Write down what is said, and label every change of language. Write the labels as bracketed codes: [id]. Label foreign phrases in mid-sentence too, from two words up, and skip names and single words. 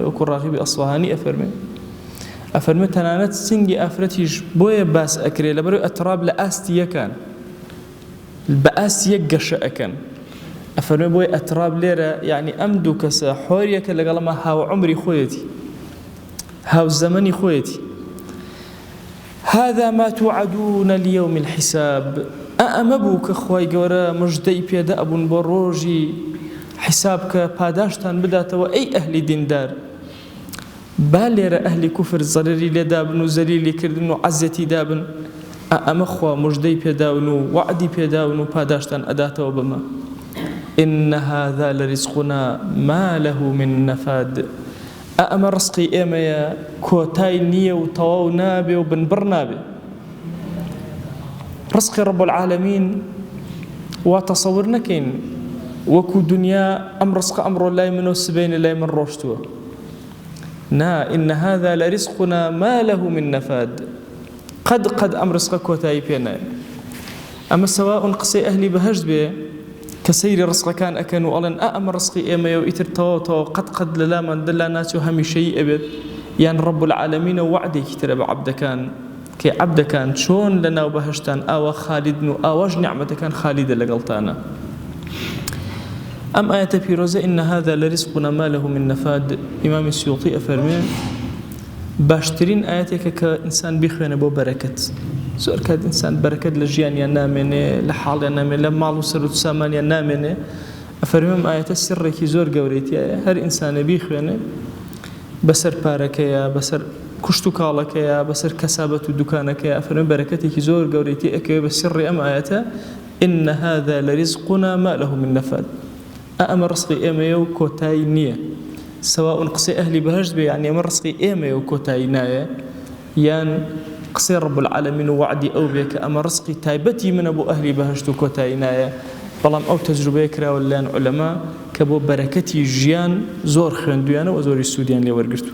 [ckb] وەکو ڕاغیبی ئەسفەهانی ئەفەرمێ تەنانەت سنگی ئافرەتیش بۆیە باس ئەکرێ لەبەرەوەی ئەتراب لە ئاستی یەکان، بە ئاستی یەک گەشە ئەکەن. ئەفەرمێ بۆی ئەتراب لێرە یعنی ئەم دوو کەسە حۆریەکە لەگەڵەمە هاو عمری خۆیەتی، هاو زەمەنی خۆیەتی. [ar] هذا ما توعدون ليوم الحساب. [ckb] ئەمە بوو کە خوای گەورە مژدەی پێدە ئەبوون بۆ ڕۆژی حساب کە پاداشتان بداتەوە. ئەی ئەهلی دیندار، با لێرە ئەهلی کوفر زەرری لێدابن و زەلیلی کردن و عەزەتی دابن، ئەمە خوا مژدەی پێداون و وعدی پێداون و پاداشتان ئەداتەوە بەمە. [ar] إن هذا لرزقنا ما له من نفاد. [ckb] ئەمە ڕزقی ئێمەیە، کۆتای نییە و تەواو نابێ و بنبڕ نابێ. ڕزقی [ar] رب العالمین [ckb] وا تەسەور نەکەین وەکو دنیا ئەم ڕزقە ئەمڕۆ لای منەوە سبەینە لای من ڕۆشتووە. نا، [ar] إن هذا لرزقنا ما له من نفاد. [ckb] قد ئەم ڕزقە کۆتایی پێ نایە. ئەمە سەواء قسەی ئەهلی بەهشت بێ کە سەیری ڕزقەکان ئەکەن و ئەڵێن ئەمە ڕزقی ئێمەیە و ئیتر تەواو قەت لە لامان دڵا ناچێ و هەمیشەیی ئەبێت، یان [ar] رب العالمینە [ckb] وعدێکی ترە بە عەبدەکان کە عەبدەکان چۆن لە ناو بەهشتان ئاوا خالیدن و ئاواش نیعمەتەکان خالیدە لەگەڵتانە. ئەم ئاەتە پیرۆزە [ar] إن هذا لرزقنا ما له من نفاد. [ckb] ئیمامی سیوطی ئەفەرمێ باشترین ئاەتێکە کە ئینسان بیخوێنە بۆ بەرەکەت. زۆر کات ئینسان بەرەکەت لە ژیانیان نامێنێ، لە حاڵیان نامێنێ، لە ماڵ و سەر و سامانیان نامێنێ. ئەفەرمێم ئاەتە سڕێکی زۆر گەورەیەتیایە، هەر ئینسانە بیخوێنێ بەسەر پارەکەیە، بەسەر کوشت و کاڵەکەیە، بەسەر کەسابەت و دوکانەکەیە. ئەفەرمێ بەرەکەتێکی زۆر گەورەیەتی ئەکەوێ بە سڕی ئەم ئاەتە [ar] إن هذا لرزقنا ما له من نفاد. [ckb] ئەمە ڕزقی ئێمەیە و کۆتایی نییە. سەواء قسەی ئەهلی بەهشت بێ یعنی ئەمە ڕزقی ئێمەیە و کۆتایی نایە، یان قسەی [ar] رب العالمین [ckb] و وعدی ئەو بێ کە ئەمە ڕزقی تایبەتی منە بۆ ئەهلی بەهشت و کۆتایی نایە. بەڵام ئەو تەجروبەیە کراوە لەلایەن عولەما کە بۆ بەرەکەتی ژیان زۆر خوێندویانە و زۆری سوودیان لێ وەرگرتو.